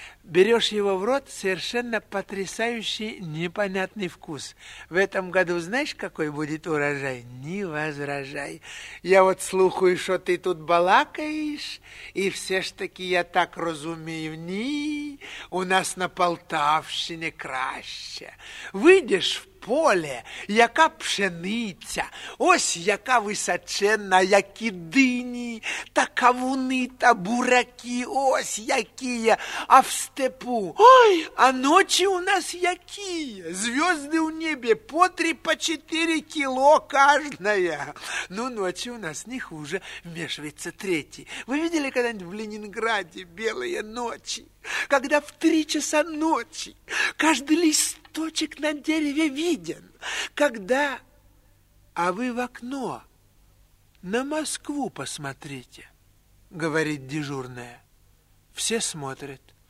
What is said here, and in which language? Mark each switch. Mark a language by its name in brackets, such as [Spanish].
[Russian] Берешь его в рот, совершенно потрясающий, непонятный вкус. В этом году знаешь, какой будет урожай? Не возражай. Я вот слухаю, что ты тут балакаешь, и все ж таки я так разумею, [Ukrainian] ни у нас на Полтавщине краще. Выйдешь в поле, яка пшениця, ось яка височенна, які дині, та кавуни, та бураки, ось які, а в степу, ой, а ночі у нас які, звезди у небі, по 3-4 кіло кожна. Ну, ночі у нас [Russian] не хуже, вмешується третій. Ви видели когда-нибудь в Ленинграді білі ночі? Когда в 3 часа ночи каждый листочек на дереве виден. Когда... А вы в окно на Москву посмотрите, говорит дежурная. Все смотрят.